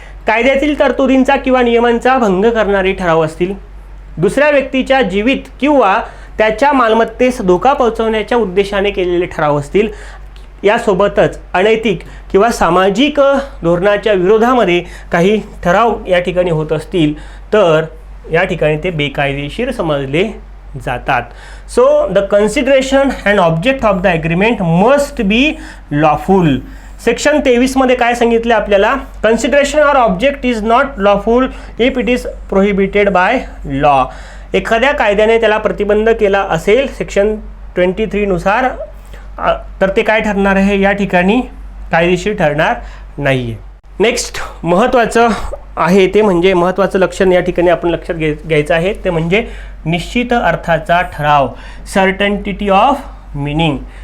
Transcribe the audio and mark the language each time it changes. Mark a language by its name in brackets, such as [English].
[Marathi] कायद्यातील तरतुदींचा किंवा नियमांचा भंग करणारे ठराव असतील, दुसऱ्या व्यक्तीच्या जीवित किंवा त्याच्या मालमत्तेस धोका पोहोचवण्याच्या उद्देशाने केलेले ठराव असतील, यासोबतच अनैतिक किंवा सामाजिक धोरणाच्या विरोधामध्ये काही ठराव या ठिकाणी होत असतील तर या ठिकाणी ते बेकायदेशीर समजले जातात. [English] So the consideration and object of the agreement must be lawful. [Marathi] Section 23 मध्ये काय सांगितले आपल्याला? [English] Consideration or object is not lawful if it is prohibited by law. [Marathi] एखाद्या कायद्याने त्याला प्रतिबंध केला असेल सेक्शन 23 नुसार तर ते काय ठरणार आहे? या ठिकाणी कायदेशीर ठरणार नाही आहे. नेक्स्ट महत्त्वाचं आहे ते म्हणजे महत्त्वाचं लक्षण या ठिकाणी आपण लक्षात घ्यायचं आहे ते म्हणजे निश्चित अर्थाचा ठराव, [English] Certainty of meaning.